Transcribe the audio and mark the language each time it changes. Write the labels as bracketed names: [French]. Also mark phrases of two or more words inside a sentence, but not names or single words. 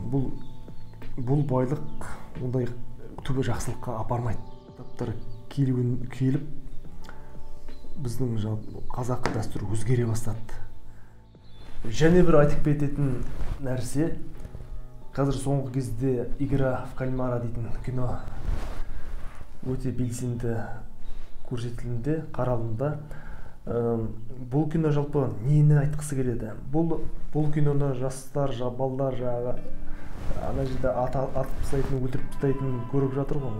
[Kazakh] Бұл байлық ондай түбі жақсылыққа апармайды. Кітаптар келіп біздің қазақ дәстүрі өзгере бастады. Және бір айтып кететін нәрсе, қазір соңғы кезде «Игра в кальмара» дейтін кино өте белсенді көрсетілімде, қаралымда. Бұл кино жалпы нені айтқысы келеді? Бұл киноны жастар, балдар жағы ана жерде атып тастайтын, өлтіріп тастайтын көріп жатыр ғой.